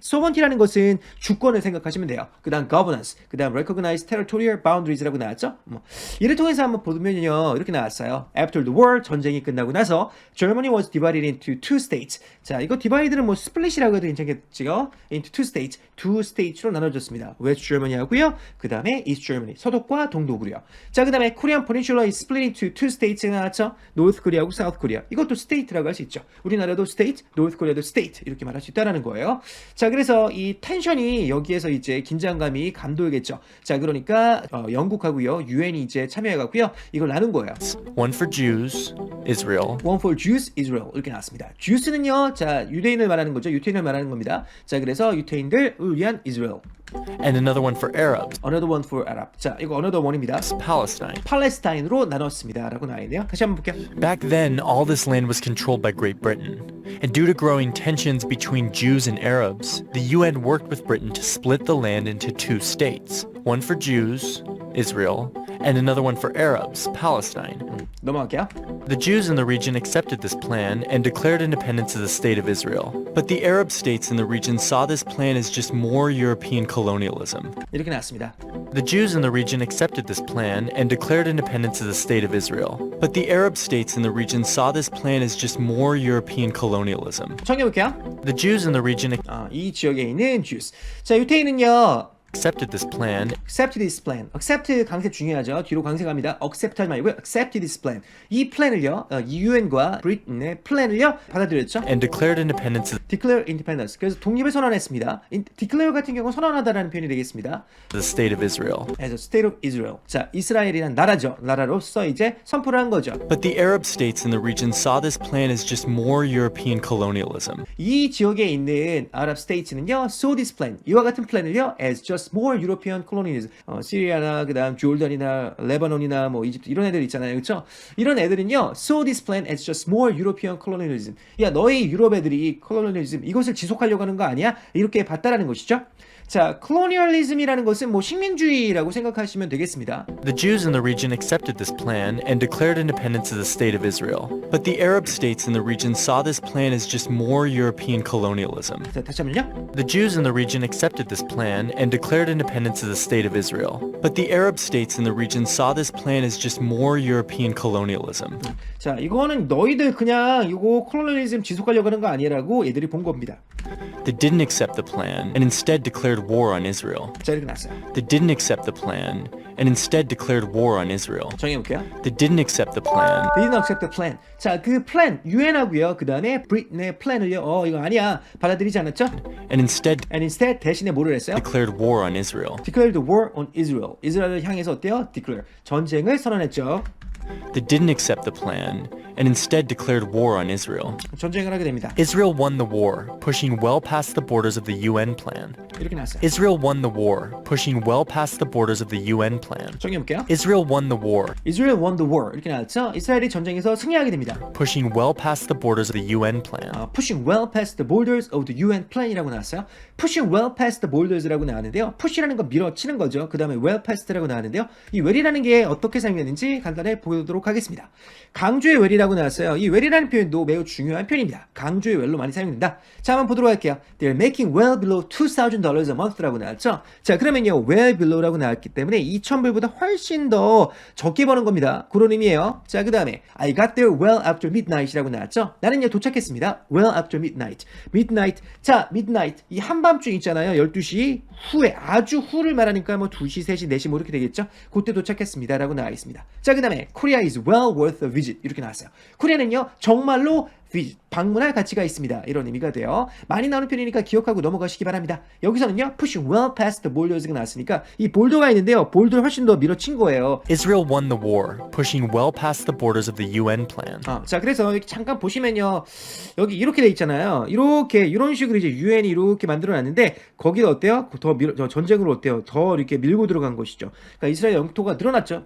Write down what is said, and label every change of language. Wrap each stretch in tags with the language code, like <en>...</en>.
<ko>sovereignty라는 것은 주권을 생각하시면 돼요. 그 다음 governance, 그 다음</ko> <en>recognize territorial boundaries</en> <ko>라고 나왔죠. 이를 통해서 한번 보면요, 이렇게 나왔어요.</ko> <en>After the war,</en> <ko>전쟁이 끝나고 나서</ko> <en>Germany was divided into two states.</en> <ko>자, 이거 divide는 뭐 split이라고 해도 괜찮겠지요.</ko> <en>into two states, two states로</en> <ko>나눠졌습니다.</ko> <en>West Germany 하고요.</en> <ko>그 다음에 East Germany, 서독과 동독으로요. 자, 그 다음에</ko> <en>Korean Peninsula is split into two states가</en> <ko>나왔죠.</ko> <en>North Korea하고 South Korea.</en> <ko>이것도 state라고 할 수 있죠. 우리나라도 state, North Korea도 state 이렇게 말할 수 있다라는 거예요. 자, 그래서 이 텐션이 여기에서 이제 긴장감이 감돌겠죠. 자, 그러니까 영국하고요, UN이 이제 참여해갖고요, 이걸 나눈 거예요.</ko> <en>One for Jews, Israel, One for Jews, Israel</en> <ko>이렇게 나왔습니다. Jews는요, 자, 유대인을 말하는 거죠. 유태인을 말하는 겁니다. 자, 그래서 유태인들을 위한 Israel.</ko> <en>and another one for Arabs, Another one for Arab.</en> <ko>자, 이거</ko> <en>another one</en> <ko>입니다.</ko> <en>Palestine.</en> <ko>팔레스타인으로 나눴습니다. 라고 나와 있네요. 다시 한번 볼게요.</ko> <en>Back then, all this land was controlled by Great Britain. And due to growing tensions between Jews and Arabs, the UN worked with Britain to split the land into two states. One for Jews, Israel, and another one for Arabs, Palestine.</en> <ko>넘어갈게요.</ko> <en>The Jews in the region accepted this plan and declared independence of the state of Israel. But the Arab states in the region saw this plan as just more European colonialism.</en> <ko>이렇게 나왔습니다.</ko> <en>The Jews in the region accepted this plan and declared independence of the state of Israel. But the Arab states in the region saw this plan as just more European colonialism.</en> <ko>정해볼게요.</ko> <en>The Jews in the region</en> <ko>이 지역에 있는 Jews. 자, 유태인은요,</ko> <en>accepted this plan accept this plan.</en> <ko>accept 강세 중요하죠. 뒤로 강세 갑니다. accept 하지 말고요.</ko> <en>accept this plan.</en> <ko>이 플랜을요. 이 유엔과 브리튼의 플랜을요. 받아들였죠.</ko> <en>and declared independence declare independence.</en> <ko>그래서 독립을 선언했습니다. declare 같은 경우는 선언하다라는 표현이 되겠습니다.</ko> <en>of the state of Israel. as a state of Israel.</en> <ko>자, 이스라엘이란 나라죠. 나라로서 이제 선포를 한 거죠.</ko> <en>But the Arab states in the region saw this plan as just more European colonialism.</en> <ko>이 지역에 있는 아랍 스테이츠는요,</ko> <en>saw this plan,</en> <ko>이와 같은 플랜을요,</ko> <en>as just more European colonialism.</en> <ko>시리아나 그다음 조르단이나 레바논이나 뭐 이집트 이런 애들 있잖아요, 그렇죠? 이런 애들은요,</ko> <en>saw this plan as just more European colonialism.</en> <ko>야, 너희 유럽 애들이 colonialism 이것을 지속하려고 하는 거 아니야? 이렇게 봤다라는 것이죠. 자, colonialism이라는 것은 뭐 식민주의라고 생각하시면 되겠습니다.</ko> <en>The Jews in the region accepted this plan and declared independence of the state of Israel. But the Arab states in the region saw this plan as just more European colonialism.</en> <ko>자, 다시 한번요.</ko> <en>The Jews in the region accepted this plan and declared independence of the state of Israel. But the Arab states in the region saw this plan as just more European colonialism.</en> <ko>자, 이거는 너희들 그냥 이거 콜로니즘 지속하려고 하는 거 아니라고 얘들이 본 겁니다.</ko> <en>They didn't accept the plan and instead declared war on Israel.</en> <ko>자, 이렇게 나왔어요.</ko> <en>They didn't accept the plan and instead declared war on Israel.</en> <ko>정해볼게요.</ko> <en>They didn't accept the plan They didn't accept the plan.</en> <ko>자, 그 플랜, 유엔하고요. 그 다음에 브리튼의 플랜을요. 이거 아니야. 받아들이지 않았죠?</ko> <en>and instead And instead,</en> <ko>대신에 뭐를 했어요?</ko> <en>declared war on Israel. Declared war on Israel.</en> <ko>이스라엘을 향해서 어때요? Declare. 전쟁을 선언했죠.</ko> <en>They didn't accept the plan and instead declared war on Israel.</en> <ko>전쟁을 하게 됩니다.</ko> <en>Israel won the war, pushing well past the borders of the UN plan.</en> <ko>이렇게 나왔어요.</ko> <en>Israel won the war, pushing well past the borders of the UN plan.</en> <ko>정해볼게요.</ko> <en>Israel won the war, Israel won the war.</en> <ko>이렇게 나왔죠? 이스라엘이 전쟁에서 승리하게 됩니다.</ko> <en>pushing well past the borders of the UN plan. Pushing well past the borders of the UN plan이라고</en> <ko>나왔어요.</ko> <en>Pushing well past the borders라고 나왔는데요.</en> <ko>push라는 건 밀어치는 거죠. 그 다음에 well past라고 나왔는데요. 이 well이라는 게 어떻게 사용되는지 간단히 보도록 하겠습니다. 강조의 well이라고 나왔어요. 이 well이라는 표현도 매우 중요한 표현입니다. 강조의 well로 많이 사용된다. 자, 한번 보도록 할게요.</ko> <en>They're making well below $2,000 a month라고</en> <ko>나왔죠. 자, 그러면요. well below라고 나왔기 때문에 2,000불보다 훨씬 더 적게 버는 겁니다. 그런 의미예요. 자, 그 다음에</ko> <en>I got there well after midnight이라고</en> <ko>나왔죠. 나는요 도착했습니다.</ko> <en>well after midnight. midnight. 자, midnight.</en> <ko>이 한밤중 있잖아요. 12시 후에 아주 후를 말하니까 뭐 2시, 3시, 4시 뭐 이렇게 되겠죠. 그때 도착했습니다. 라고 나와 있습니다. 자, 그 다음에</ko> <en>Korea is well worth a visit.</en> <ko>이렇게 나왔어요. 코리아는요 정말로 방문할 가치가 있습니다. 이런 의미가 돼요. 많이 나오는 표현이니까 기억하고 넘어가시기 바랍니다. 여기서는요</ko> <en>pushing well past the borders</en> <ko>가 나왔으니까 이 볼더가 있는데요. 볼더를 훨씬 더 밀어친 거예요.</ko> <en>Israel won the war, pushing well past the borders of the UN plan.</en> <ko>자, 그래서 여기 잠깐 보시면요. 여기 이렇게 돼 있잖아요. 이렇게 이런 식으로 이제 유엔이 이렇게 만들어 놨는데 거기다 어때요? 더 전쟁으로 어때요? 더 이렇게 밀고 들어간 것이죠. 그러니까 이스라엘 영토가 늘어났죠.</ko>